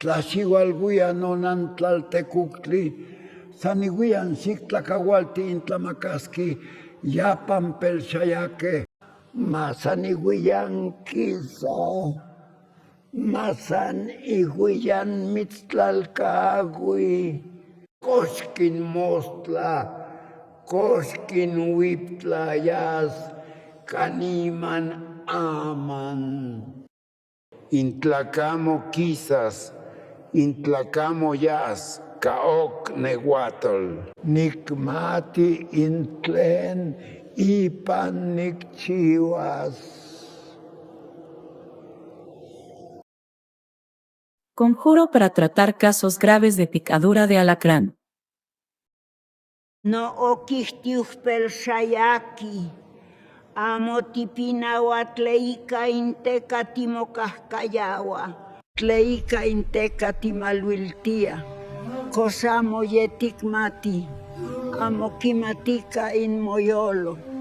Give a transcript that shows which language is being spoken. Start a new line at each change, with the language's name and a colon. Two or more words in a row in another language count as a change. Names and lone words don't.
Nahuatl languages: Tlaxiualguia nonan tlaltecuctli, saniguian xictlacahualti intlamacasqui, yapan pelxayaque, masaniguian quisa, masan iguian mitztlalcagui, coxquin mostla, coxquin huiptlayas, caniman aman. Intlacamo quizas, intlacamo yas, caoc nehuatl. Nicmati intlen ipan nicchiuas.
Spanish: Conjuro para tratar casos graves de picadura de alacrán.
Nahuatl languages: No oquihtiuhpel xayaki, amo tipinaua tleika inteca timocahcayaua, tleika inteca timaluiltia, cosamo yeticmati, amo quimatica inmoyolo.